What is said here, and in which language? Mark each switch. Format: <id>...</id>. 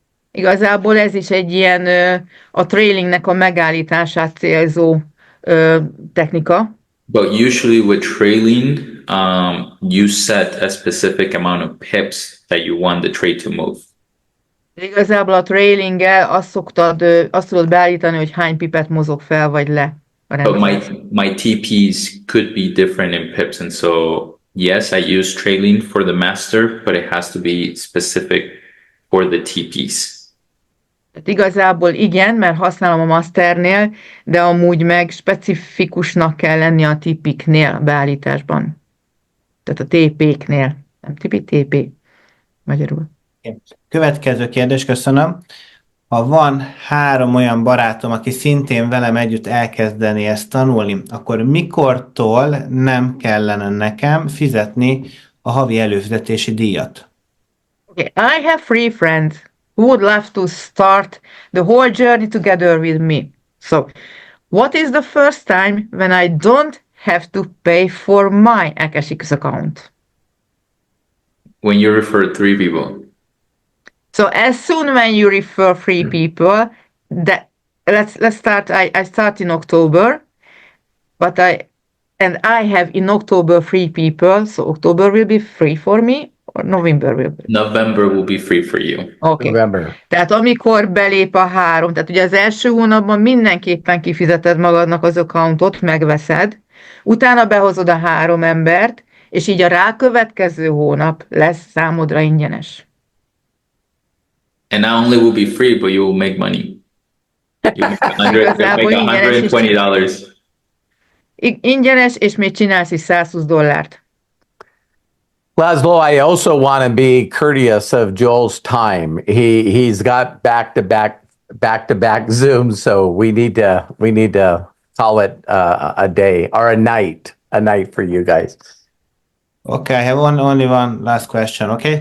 <hu>Igazából ez is egy ilyen a trailingnek a megállítását célzó technika.</hu> <en>But usually with trailing, you set a specific amount of pips that you want the trade to move.</en> <hu>Igazából a trailinggel azt tudod beállítani, hogy hány pipet mozog fel vagy le a</hu> <en>But</en> <hu>rendszer.</hu> <en>my TPs could be different in pips, and so yes, I use trailing for the master, but it has to be specific for the TPs.</en> <hu>Tehát igazából igen, mert használom a masternél, de amúgy meg specifikusnak kell lenni a tipiknél beállításban. Tehát a TP-knél. Nem tipi, TP. Magyarul. Következő kérdés, köszönöm. Ha van 3 olyan barátom, aki szintén velem együtt elkezdeni ezt tanulni, akkor mikortól nem kellene nekem fizetni a havi előfizetési díjat?</hu> <en>Okay, I have 3 friends who would love to start the whole journey together with me. So, what is the first time when I don't have to pay for my AKASHX account? When you refer 3 people, So as soon when you refer 3 people, that let's start. I start in October, but I have in October 3 people. So October will be free for me, or November will be. November will be free for you. Okay. Remember.</en> <hu>Tehát amikor belép a 3, tehát ugye az első hónapban mindenképpen kifizeted magadnak az accountot, megveszed, utána behozod a 3 embert, és így a rákövetkező hónap lesz számodra ingyenes.</hu> <en>And not only will be free, but you will make money. You'll make $120.</en> <hu>Ingyenes, és még csinálsz is $120.</hu> <en>Laszlo, I also want to be courteous of Joel's time. He's got back-to-back Zooms, so we need to call it a day or a night for you guys. Okay, I have only one last question, okay?</en>